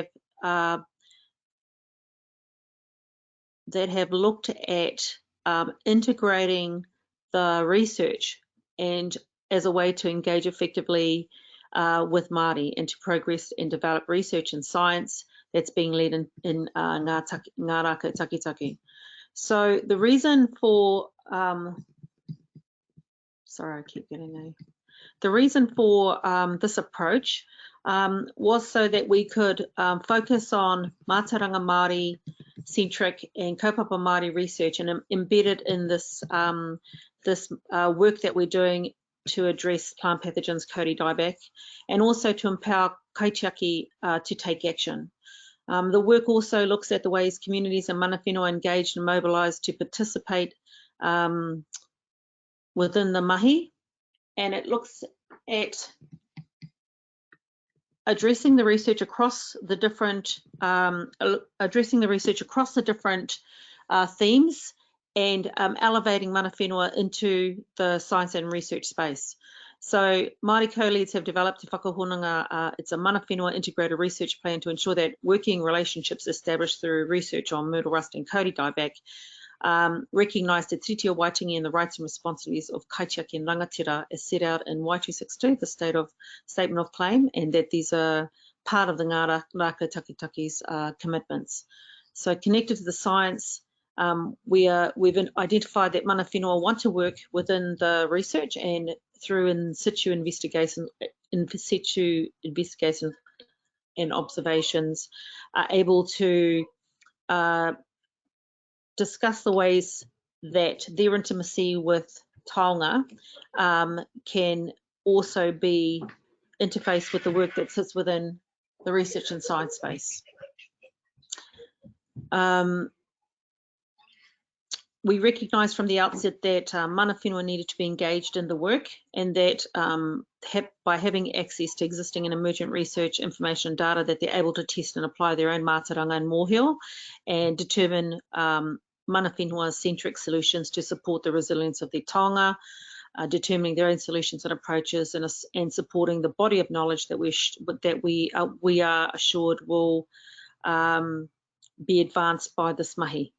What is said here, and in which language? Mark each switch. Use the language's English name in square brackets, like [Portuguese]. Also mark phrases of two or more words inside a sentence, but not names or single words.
[English] have looked at integrating the research and as a way to engage effectively with Māori and to progress and develop research and science that's being led in Ngā Raka Takitaki. So the reason for this approach was so that we could focus on [Māori] mātauranga Māori [English] centric and [Māori] kaupapa Māori [English] research and embedded in this work that we're doing to address plant pathogens, kauri dieback, and also to empower kaitiaki to take action. The work also looks at the ways communities and [Māori] mana whenua [English] engaged and mobilised to participate within the mahi, and it looks at addressing the research across the different themes and elevating [Māori] mana whenua [English] into the science and research space. So Māori co-leads have developed a Whakahononga, it's a [Māori] mana whenua [English] integrated research plan to ensure that working relationships established through research on myrtle rust and kauri dieback recognise the [Māori] tiriti o Waitangi [English] and the rights and responsibilities of kaitiaki and rangatira as set out in Y262, the Statement of Claim, and that these are part of the Ngā Raka Takitaki's commitments. So connected to the science, we've identified that [Māori] mana whenua [English] want to work within the research and through in situ investigations and observations are able to discuss the ways that their intimacy with taonga can also be interfaced with the work that sits within the research and science space. We recognised from the outset that [Māori] mana whenua [English] needed to be engaged in the work, and that by having access to existing and emergent research information and data, that they're able to test and apply their own mātauranga and mōhio and determine [Māori] mana whenua [English] centric solutions to support the resilience of their taonga, determining their own solutions and approaches, and supporting the body of knowledge that we are assured will be advanced by this mahi.